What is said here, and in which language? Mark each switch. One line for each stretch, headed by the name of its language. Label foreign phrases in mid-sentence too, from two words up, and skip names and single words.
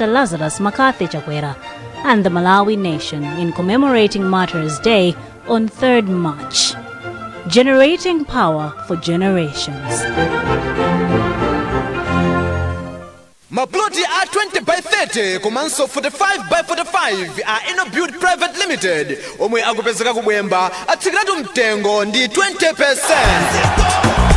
English: Lazarus Chakwera and the Malawi nation in commemorating Martyrs' Day on 3rd March. Generating power for generations. Maploti are 20 by 30, Komanso 45 by 45 are Innobuild Private Limited.
Nyanja: Omwe akupezeka kubwemba, atsikiratu mtengo ndi 20%.